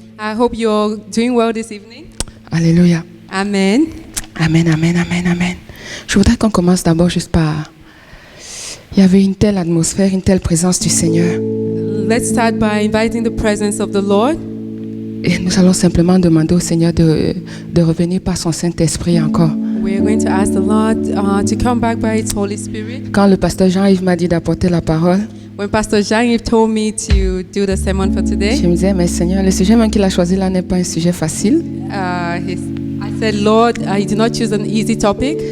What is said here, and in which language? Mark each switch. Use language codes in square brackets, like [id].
[en] I hope you're doing well this evening. Alléluia. Amen. Amen, amen, amen, amen. [fr] Je voudrais qu'on commence d'abord juste par... Il y avait une telle atmosphère, une telle présence du Seigneur. [en] Let's start by inviting the presence of the Lord. [fr] Et nous allons simplement demander au Seigneur de revenir par son Saint-Esprit encore. [en] We're going to ask the Lord to come back by His Holy Spirit. [fr] Quand le pasteur Jean-Yves m'a dit d'apporter la parole, [en] When Pastor Jean-Yves told me to do the sermon for today, [fr] je me disais, mais Seigneur, le sujet même qu'il a choisi là n'est pas un sujet facile. [en] I said, Lord, I did not choose an easy topic.